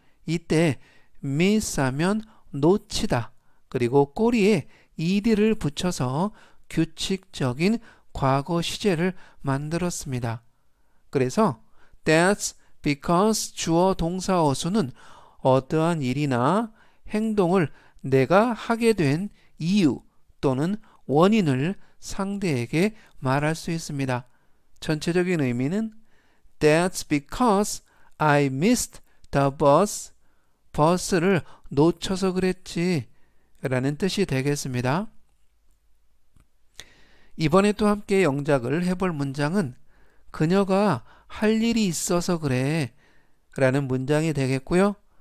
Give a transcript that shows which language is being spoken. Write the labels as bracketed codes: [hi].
[ko] 이때 miss 하면 놓치다 그리고 꼬리에 ed를 붙여서 규칙적인 과거 시제를 만들었습니다. 그래서 That's because 주어 동사 어순은 어떠한 일이나 행동을 내가 하게 된 이유 또는 원인을 상대에게 말할 수 있습니다. 전체적인 의미는 [en] That's because I missed the bus. [ko] 버스를 놓쳐서 그랬지 라는 뜻이 되겠습니다. 이번에 또 함께 영작을 해볼 문장은 그녀가 할 일이 있어서 그래 라는 문장이 되겠고요.